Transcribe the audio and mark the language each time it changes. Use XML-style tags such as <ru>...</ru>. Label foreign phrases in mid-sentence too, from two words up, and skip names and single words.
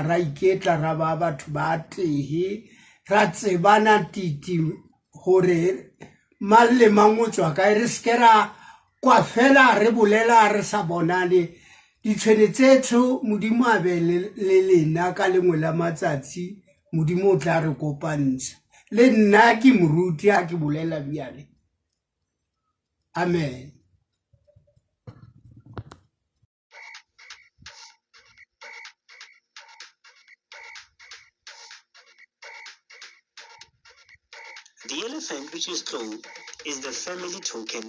<nso>ra iketla ra ba batho ba tee ra tsebana titi gore mang le mang o tswa kae re seke ra kwa fela re bolela re sa bonane ditshwene tsetso modimo a be le lena ka lengwe la matsatsi modimo o tla re kopantsha le nna ke moruti a ke bolela bjale amen.</nso> <en>The elephant, which is Tlo, is the family token</en>